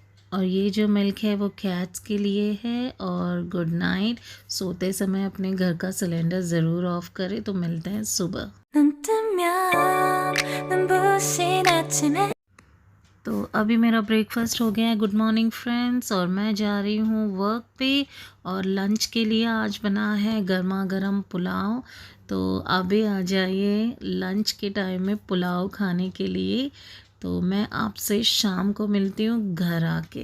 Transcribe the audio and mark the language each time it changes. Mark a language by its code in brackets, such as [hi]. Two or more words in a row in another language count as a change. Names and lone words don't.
[hi] और ये जो मिल्क है वो कैट्स के लिए है। [en] और good night. [hi] सोते समय अपने घर का सिलेंडर ज़रूर ऑफ करें। तो मिलते हैं सुबह। [ko] 눈 뜨면 눈부신 아침에 [hi] तो अभी मेरा ब्रेकफास्ट हो गया है। [en] good morning friends. [hi] और मैं जा रही हूँ वर्क पे। और लंच के लिए आज बना है गर्मा गर्म पुलाव। तो अभी आ जाइए लंच के टाइम में पुलाव खाने के लिए। तो मैं आपसे शाम को मिलती हूँ घर आके।